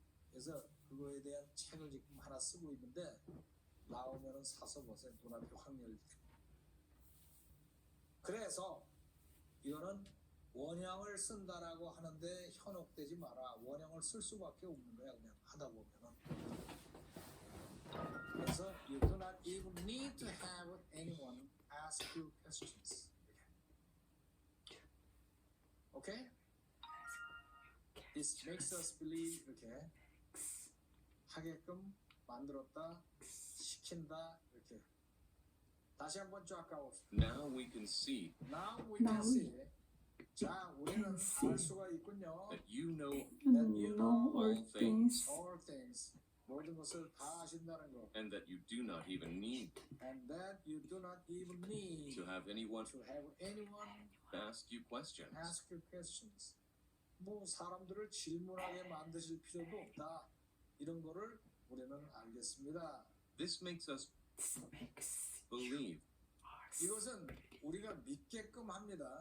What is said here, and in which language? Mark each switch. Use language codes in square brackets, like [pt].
[ko] 그래서 그거에 대한 책을 지금 하나 쓰고 있는데 나오면은 사서 보세요. 눈앞이 확 열리게. 그래서 이거는 원형을 쓴다라고 하는데 현혹되지 마라. 원형을 쓸 수밖에 없는 거야. 그냥 하다 보면은. 그래서 [en] you do not even need to have anyone ask you questions. Okay? This makes us believe. [ko] 이렇게 하게끔 만들었다, 시킨다. 이렇게 다시 한번 쫙 가봅시다. [en] Now we can see Now we can see. [ko] 자, 우리는 알 수가 있군요. [en] that you know That you know all things. all things. [ko] 모든 것을 다 아신다는 거. [en] and that you do not even need And that you do not even need to have anyone to have anyone ask you questions. ask you questions. [ko] 뭐 사람들을 질문하게 만드실 필요도 없다. 이런 거를 우리는 알겠습니다. [en] This makes us believe [ko] 이것은 우리가 믿게끔 합니다.